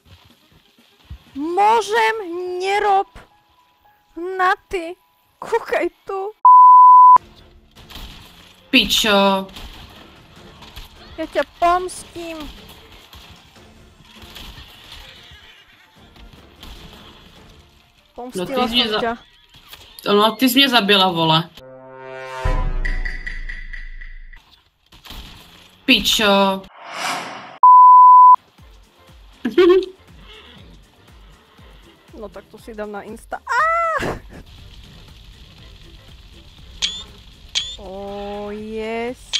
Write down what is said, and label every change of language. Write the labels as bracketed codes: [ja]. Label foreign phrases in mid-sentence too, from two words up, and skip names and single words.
[sk] Môžem! Nerob! Na ty! Kúkaj tu! Pičo. Ja ťa pomstím! Pomstila ty som ťa. No, [cs] ty jsi mě zabila, vole. Pičo. [sk] No tak to si dám na Insta. [en] Oh, yes.